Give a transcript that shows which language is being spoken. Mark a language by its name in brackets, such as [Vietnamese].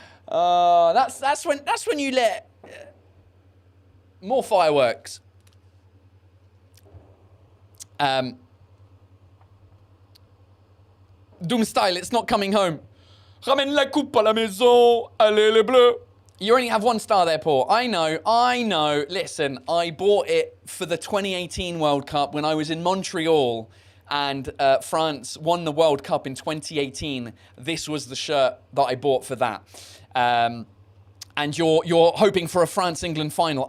[English] That's when you let more fireworks. Doom style, it's not coming home. [French] Ramène la coupe à la maison, allez les bleus. [English] You only have 1 star there, Paul. I know. Listen, I bought it for the 2018 World Cup when I was in Montreal and France won the World Cup in 2018. This was the shirt that I bought for that. And you're hoping for a France-England final.